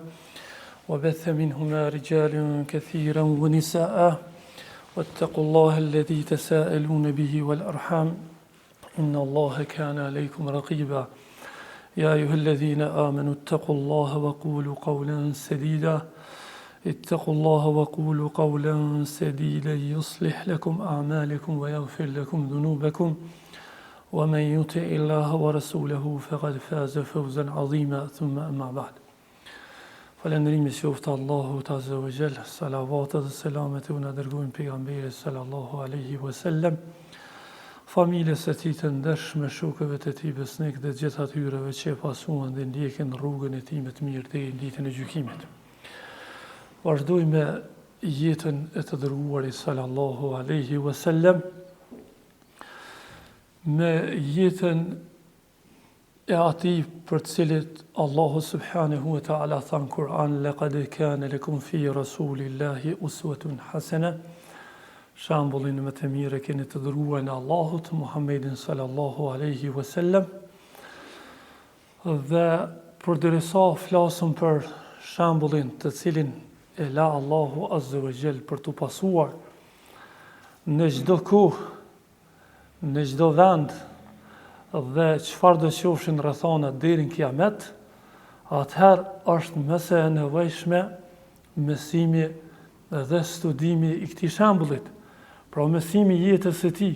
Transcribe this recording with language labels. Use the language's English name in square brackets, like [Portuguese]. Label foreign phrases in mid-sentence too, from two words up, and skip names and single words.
[Arabic] وبث منهما رجالا كثيرا ونساء واتقوا الله الذي تساءلون به والأرحام إن الله كان عليكم رقيبا يا أيها الذين آمنوا اتقوا الله وقولوا قولا سديدا اتقوا الله وقولوا قولا سديدا يصلح لكم أعمالكم ويغفر لكم ذنوبكم ومن يطع الله ورسوله فقد فاز فوزا عظيما ثم أما بعد [Albanian] Falëndërimi qoftë Allahut [Arabic] عز وجل, [Albanian] salavatet dhe selamet u na dërgojnë pejgamberit [Arabic] صلى الله عليه وسلم, [Albanian] familjes së tij të ndershme, shokëve të tij besnik dhe gjithë atyreve që pasuan dhe ndjekin rrugën e tij më të mirë deri në ditën e gjykimit. Vazhdojmë me jetën e të dërguarit [Arabic] صلى الله عليه وسلم, [Albanian] me jetën e atij për të cilit Allahu [Arabic] سبحانه وتعالى [Albanian] tha në Kur'an [Arabic] لقد كان لكم في رسول الله أسوة حسنة, [Albanian] shembullin më të mirë keni të dërguar në Allahut Muhammedin [Arabic] صلى الله عليه وسلم. [Albanian] Dhe përderisa flasëm për shembullin të cilin e la Allahu [Arabic] عز وجل [Albanian] për të pasuar në çdo kohë, në çdo vend, dhe çfarë do qofshin rrethana deri në kiamet, atëherë është mëse e nevojshme mësimi dhe studimi i këtij shembullit, pra mësimi i jetës së tij.